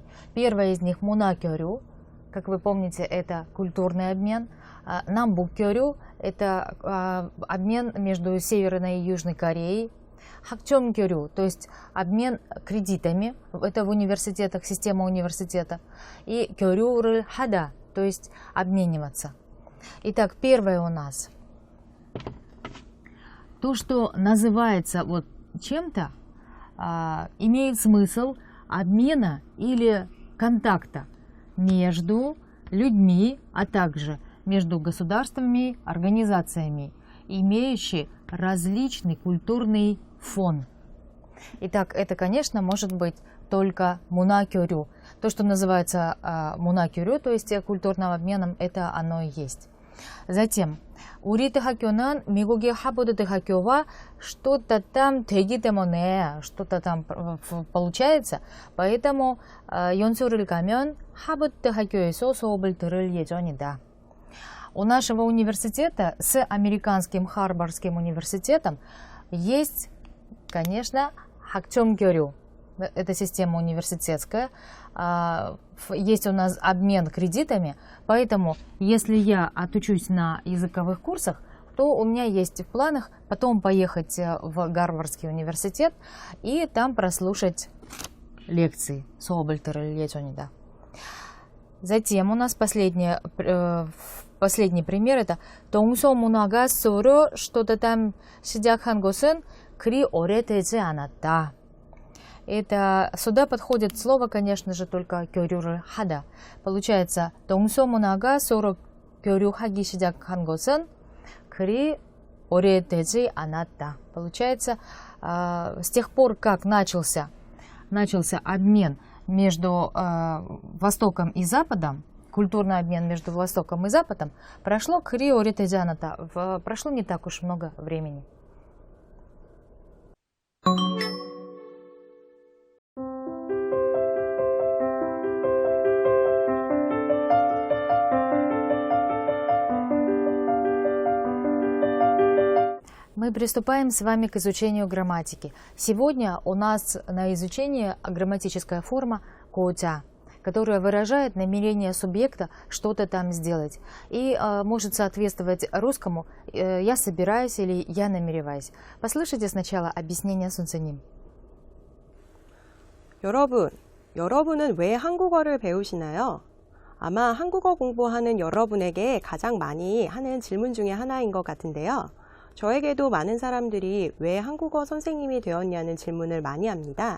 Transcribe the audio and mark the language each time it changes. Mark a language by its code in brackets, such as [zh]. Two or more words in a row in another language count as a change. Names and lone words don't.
[ru] Первое из них 문화교류, как вы помните, это культурный обмен. 남북교류 – это обмен между Северной и Южной Кореей. 학점교류, то есть обмен кредитами, это в университетах, система университета. [ko] И 교류를 하다, [ru] то есть обмениваться. Итак, первое у нас. То, что называется вот чем-то, имеет смысл обмена или контакта между людьми, а также между государствами, организациями, имеющие различный культурный фон. Итак, это, конечно, может быть только 문화교류. То, что называется 문화교류, то есть культурным обменом, это оно и есть. Затем, [ko] 우리 대학교는 미국의 하버드 대학교와 [ru] что-то там [ko] 되기 때문에, [ru] что-то там получается, поэтому [ko] 연수를 가면 하버드 대학교에서 수업을 들을 예정이다. [ru] У нашего университета с американским Харвардским университетом есть, конечно, 학점교류. Это система университетская. Есть у нас обмен кредитами, поэтому если я отучусь на языковых курсах, то у меня есть в планах потом поехать в Гарвардский университет и там прослушать лекции. Затем у нас последний пример, это [ko] 동서문화가 서로 [ru] что-то там [ko] 시작한 것은 그리 오래되지 않았다. [ru] Это сюда подходит слово, конечно же, только [ko] 교류를 하다. Получается, 동서문화가 서로 교류하기 시작한 것은 그리 오래되지 않았다. [ru] Получается, с тех пор, как начался обмен между Востоком и Западом, культурный обмен между Востоком и Западом, прошло [ko] 그리 오래되지 않았다. [ru] Прошло не так уж много времени. Мы приступаем с вами к изучению грамматики. Сегодня у нас на изучении грамматическая форма 고자, которая выражает намерение субъекта что-то там сделать и может соответствовать русскому «я собираюсь» или «я намереваюсь». Послушайте сначала объяснение 순서님. [ko] 여러분은 왜 한국어를 배우시나요? 아마 한국어 공부하는 여러분에게 가장 많이 하는 질문 중에 하나인 것 같은데요. 저에게도 많은 사람들이 왜 한국어 선생님이 되었냐는 질문을 많이 합니다.